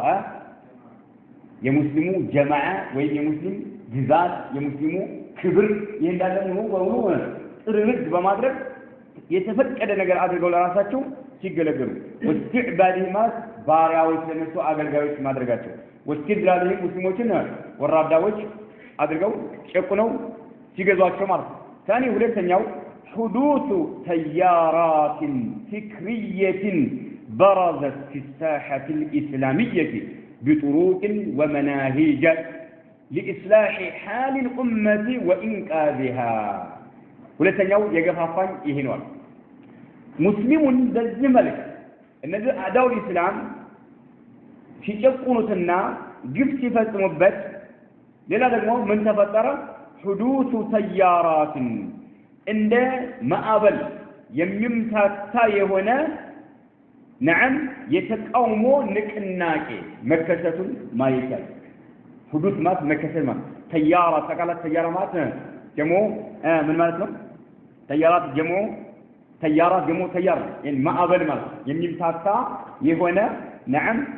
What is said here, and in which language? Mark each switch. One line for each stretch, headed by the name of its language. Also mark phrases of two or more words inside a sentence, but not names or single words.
Amharic: የሙስሊሙ ጀማዓ ወይ የሙስሊም ግዛት የሙስሊሙ ክብር ይሄንዳለ ነው ጥርርግ በማድረግ የተፈቀደ ነገር አድርገው ለራሳቸው ሲገለገሉ ወስትዕባዲህማ ባሪያዎች ለነሱ አገልጋዮች ማድረጋቸው ወስትድላልህ ሙስሊሞችን ወራዳዎች አድርገው ጨቁነው ሲገዟቸው ማለት ነው ثاني ሁለተኛው
Arabic: حدوث تيارات فكرية برزت في الساحة الإسلامية بطرق ومناهج لإصلاح حال الأمة وإنقاذها
Amharic: ሁለተኛው የገፋፋኝ ይሄ ነው ሙስሊሙን በዚህ መልክ እነዚህ
Arabic: أعداء الإسلام
Amharic: ሲጨቁኑትና ግፍ ሲፈጽሙበት ሌላ ደግሞ ምን ተፈጠረ
Arabic: حدوث تيارات
Amharic: እንደ ማዕበል የሚምታታ የሆነ نعم የተቃውሞ ንቅናቄ መከሰቱን ማየት حدوث ማለት መከሰት ማለት ተያራ ተቃላት ተያራ ማለት ደግሞ ምን ማለት ነው ተያራት ደግሞ ተያራት ደግሞ
Arabic: تيار يعني
Amharic: ማዕበል ማለት የሚምታታ የሆነ نعم